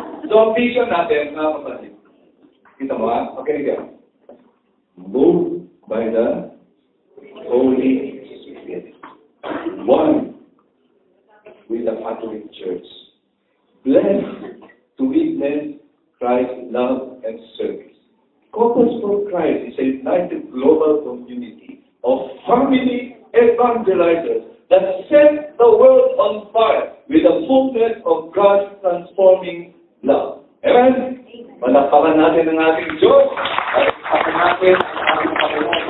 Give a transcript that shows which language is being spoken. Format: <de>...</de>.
<tl>So, ang vision natin, mga kapatid. Kita mo ha?</tl> <en>Okay, again. Moved by the Holy Spirit. One with the Catholic Church. Blessed to witness Christ's love and service. Couples for Christ is a united global community of family evangelizers that set the world on fire with the fullness of God's transforming love. Amen?</en> <tl>Malakpakan natin ang ating Diyos. Malakpakan natin ang ating Panginoon.</tl>